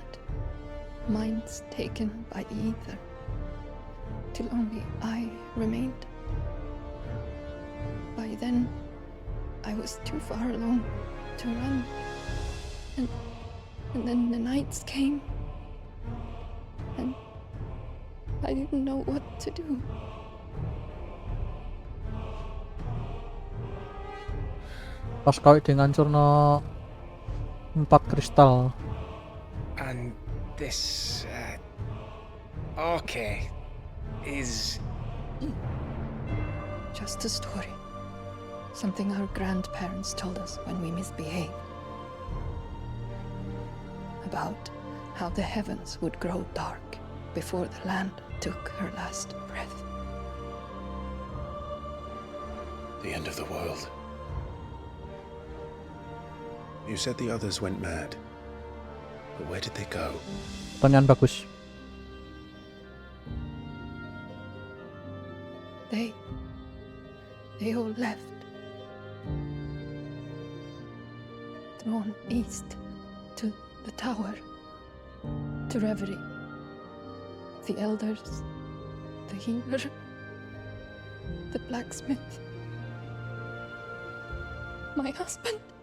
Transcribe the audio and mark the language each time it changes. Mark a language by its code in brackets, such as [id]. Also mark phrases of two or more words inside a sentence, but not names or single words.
[en] Minds taken by ether. Till only I remained. By then, I was too far along to run. And then the nights came. And I didn't know what to do. [jv] Pas kawit dihancurno 4 kristal. [en] And this, arcade is... Just a story. Something our grandparents told us when we misbehaved. About how the heavens would grow dark before the land took her last breath. The end of the world. You said the others went mad. But where did they go? [id] Pertanyaan bagus. [en] They all left. Drawn east to the tower, to reverie. The elders, the healer, the blacksmith, my husband.